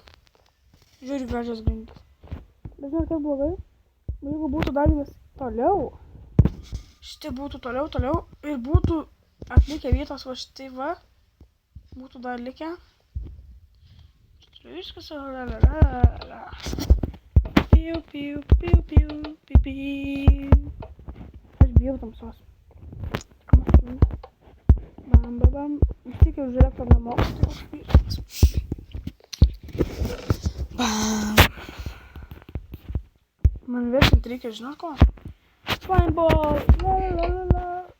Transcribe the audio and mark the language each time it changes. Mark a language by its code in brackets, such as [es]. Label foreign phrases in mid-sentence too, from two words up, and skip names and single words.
[lt] Žiauriai gražios grindys. Bet žinot, kaip blogai? Jeigu būtų dar vis toliau, šitai būtų toliau ir būtų atlikę vietos va šitai va, būtų dar likę. Viskas, la. Piu, piu, piu, piu, piu, piu. Aš bijau tamsos. Bam. Vis tiek jau žiūrėk, kad nemoku, tai aš vyras. Bam. Man vertint reikia, žinot ko? Slimeball, la.